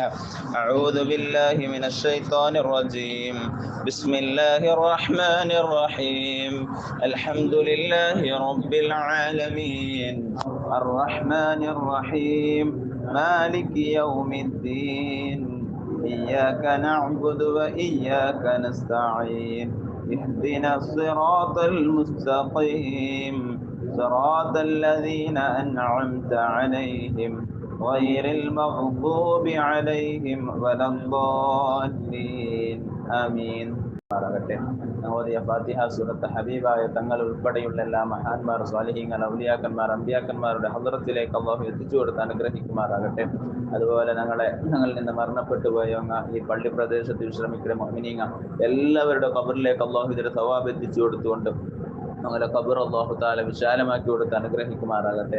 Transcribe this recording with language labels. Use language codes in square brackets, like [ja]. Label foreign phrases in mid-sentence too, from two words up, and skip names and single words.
[ar] أعوذ بالله من الشيطان الرجيم. بسم الله الرحمن الرحيم. الحمد لله رب العالمين الرحمن الرحيم مالك يوم الدين إياك نعبد وإياك نستعين اهدنا الصراط المستقيم صراط الذين أنعمت عليهم غير المغضوب عليهم ولا الضالين آمين. [ml] ഓതിയ ഫാത്തിഹ സൂറത്ത് ഹബീബായ തങ്ങൾ ഉൾപ്പെടെയുള്ള എല്ലാ മഹാന്മാർ, സ്വാലിഹീങ്ങൾ, ഔലിയാക്കന്മാർ, അമ്പിയാക്കന്മാരുടെ ഹദ്റത്തിലേക്ക് അല്ലാഹു എത്തിച്ചു കൊടുത്ത് അനുഗ്രഹിക്കുമാറാകട്ടെ. അതുപോലെ ഞങ്ങളിൽ നിന്ന് മരണപ്പെട്ടു പോയ ഈ പള്ളി പ്രദേശത്ത് വിശ്രമിക്കുന്ന മുഅ്മിനീങ്ങൾ എല്ലാവരുടെ ഖബറിലേക്ക് അല്ലാഹു ഇതിന്റെ സവാബ് എത്തിച്ചു കൊടുത്തുകൊണ്ട് ഞങ്ങളുടെ ഖബർ അല്ലാഹു തആല വിശാലമാക്കി കൊടുത്ത് അനുഗ്രഹിക്കുമാറാകട്ടെ.